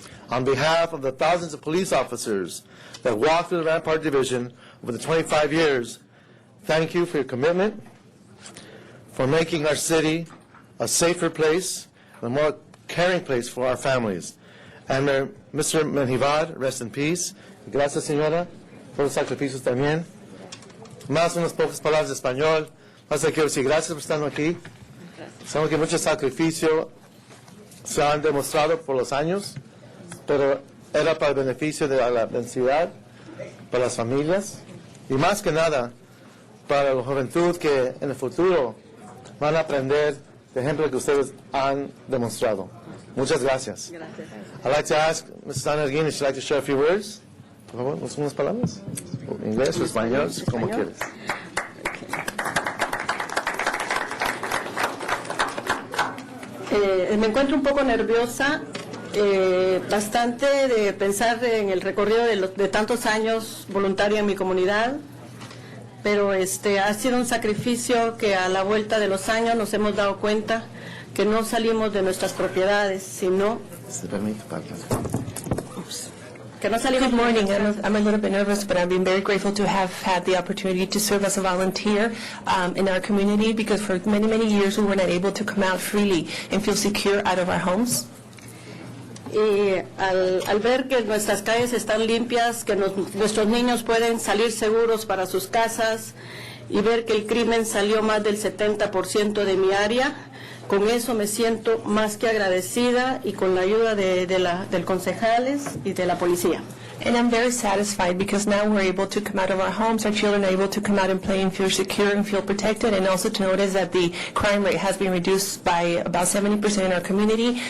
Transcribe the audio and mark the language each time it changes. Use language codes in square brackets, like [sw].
[en] On behalf of the thousands of police officers that walked through the Rampart Division over the 25 years, thank you for your commitment, for making our city a safer place, a more caring place for our families. And Mr. Menjivar, rest in peace. [es] Gracias, señora, por los sacrificios también. Más unas pocas palabras de español. Más quiero decir gracias por estar aquí. Sabemos que muchos sacrificios se han demostrado por los años, pero era para el beneficio de la ciudad, para las familias, y más que nada, para la juventud que en el futuro van a aprender de ejemplo que ustedes han demostrado. Muchas gracias. [en] I'd like to ask Mrs. Ana Erguín if she'd like to share a few words. [es] Por favor, unas palabras. Inglés o español, como quieres. Me encuentro un poco nerviosa, bastante de pensar en el recorrido de tantos años voluntaria en mi comunidad, pero ha sido un sacrificio que a la vuelta de los años nos hemos dado cuenta que no salimos de nuestras propiedades, sino... Se permite, Que no salimos. [en] Good morning. I'm a little bit nervous, but I've been very grateful to have had the opportunity to serve as a volunteer in our community, because for many, many years we were not able to come out freely and feel secure out of our homes. [es] Y al ver que nuestras calles están limpias, que nuestros niños pueden salir seguros para sus casas, y ver que el crimen salió más del 70% de mi área, con eso me siento más que agradecida, y con la ayuda del concejales y de la policía. [en] And I'm very satisfied because now we're able to come out of our homes, our children are able to come out and play and feel secure and feel protected, and also to notice that the crime rate has been reduced by about 70% in our community.